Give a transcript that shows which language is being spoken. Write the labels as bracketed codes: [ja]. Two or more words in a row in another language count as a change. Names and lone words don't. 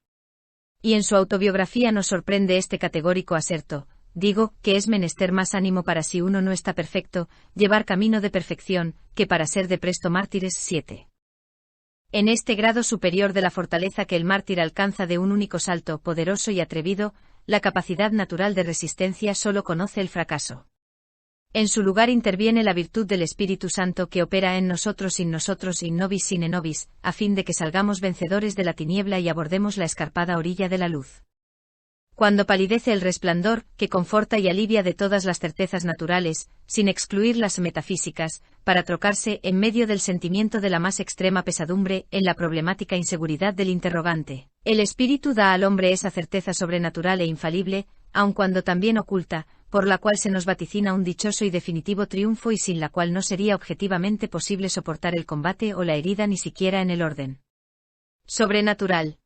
[es] Y en su autobiografía nos sorprende este categórico aserto: digo, que es menester más ánimo para si uno no está perfecto, llevar camino de perfección, que para ser de presto mártires. 7. En este grado superior de la fortaleza que el mártir alcanza de un único salto, poderoso y atrevido, la capacidad natural de resistencia solo conoce el fracaso. En su lugar interviene la virtud del Espíritu Santo que opera en nosotros [la] in nobis sine nobis, [es] a fin de que salgamos vencedores de la tiniebla y abordemos la escarpada orilla de la luz. Cuando palidece el resplandor, que conforta y alivia de todas las certezas naturales, sin excluir las metafísicas, para trocarse, en medio del sentimiento de la más extrema pesadumbre, en la problemática inseguridad del interrogante, el Espíritu da al hombre esa certeza sobrenatural e infalible, aun cuando también oculta, por la cual se nos vaticina un dichoso y definitivo triunfo y sin la cual no sería objetivamente posible soportar el combate o la herida ni siquiera en el orden sobrenatural.